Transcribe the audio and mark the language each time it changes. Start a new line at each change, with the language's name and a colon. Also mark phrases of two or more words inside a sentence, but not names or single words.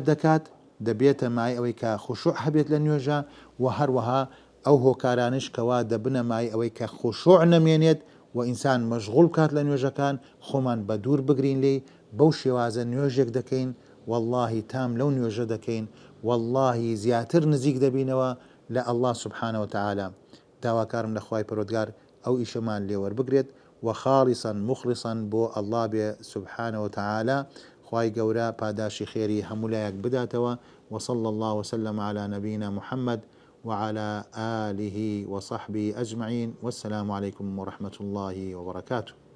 Central Kurdish: دەکات دەبێتە مای ئەوەی کە خوشوع هەبێت لە نوێژە و هەروەها ئەو هۆکارانش کەوا دەبنە مای ئەوەی کە خوشوع نەمێنێت و ئینسان مەشغوڵ کات لە نوێژەکان خۆمان بە دوور بگرین لێ بەو شێوازە نوێژێک دەکەین واللهی تام لەو نوێژە دەکەین واللهی زیاتر نزیک دەبینەوە لە
Arabic: الله سبحانه وتعالى
Central Kurdish: داواکارم لە خوای پەروەردگار ئەو ئیشەمان لێوەربگرێت
Arabic: وخالصا مخلصا
Central Kurdish: بۆ الله بێ
Arabic: سبحانه وتعالى
Central Kurdish: خوای گەورە پاداشی خێری هەمولایەک بداتەوە
Arabic: وصلى الله وسلم على نبينا محمد وعلى آله وصحبه أجمعين والسلام عليكم ورحمة الله وبركاته.